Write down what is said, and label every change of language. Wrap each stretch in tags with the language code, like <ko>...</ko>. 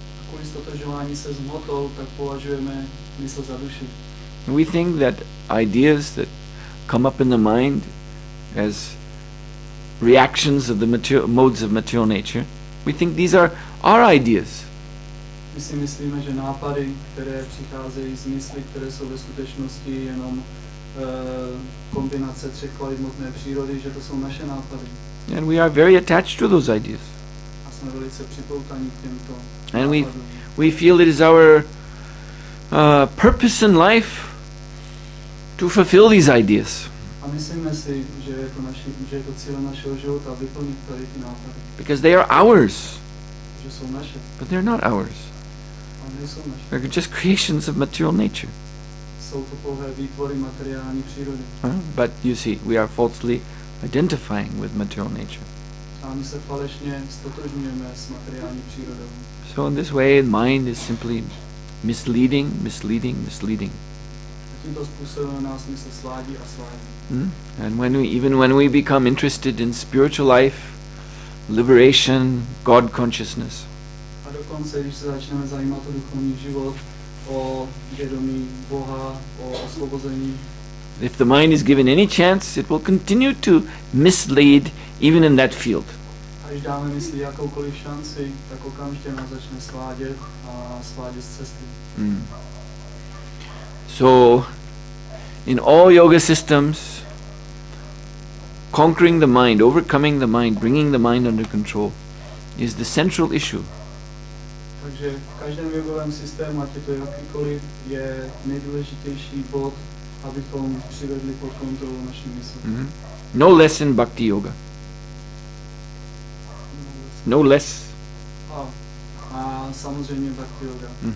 <cs>Kvůli stotožování se s hmotou, tak považujeme mysl za duši.</cs> <en>We think that ideas that come up in the mind as reactions of the modes of material nature, we think these are our ideas.</en> <cs>My si myslíme, že nápady, které přicházejí z mysli, které jsou ve skutečnosti jenom kombinace třech kvalit hmotné přírody, že to jsou naše nápady.</cs> <en>And we are very attached to those ideas.</en> <cs>A jsme velice připoutaní k těmto</cs> <en>And</en> <cs>nápadům.</cs> <en>we feel it is our purpose in life to fulfill these ideas.</en> <cs>A myslíme si, že je to cílem našeho života vyplnit tady ty nápady.</cs> <en>Because they are ours,</en> <cs>Že jsou naše,</cs> <en>but they're not ours.</en> <cs>ale nejsou naše.</cs> <en>They're just creations of material nature.</en> <cs>Jsou to pouhé výtvory materiální přírody.</cs> <en>But you see, we are falsely identifying with material nature.</en> <cs>A my se falešně stotožňujeme s materiální přírodou.</cs> <en>So in this way, mind is simply misleading.</en> <cs>A tímto způsobem nás mysl svádí a svádí.</cs> <en>And when we become interested in spiritual life, liberation, God consciousness,</en> <cs>A dokonce, když se začneme zajímat o duchovní život, o vědomí Boha, o osvobození.</cs> <en>If the mind is given any chance, it will continue to mislead even in that field.</en> <cs>A když dáme mysli jakoukoliv šanci, tak okamžitě nás začne svádět a svádět z cesty.</cs> <en>So, in all yoga systems, conquering the mind, overcoming the mind, bringing the mind under control is the central issue.</en> <cs>Takže v každém jogovém systému, ať je to jakýkoliv, je nejdůležitější bod, abychom přivedli pod kontrolu naší mysl.</cs> <en>No less in bhakti yoga. No less.</en> <cs>A samozřejmě bhakti yoga.</cs>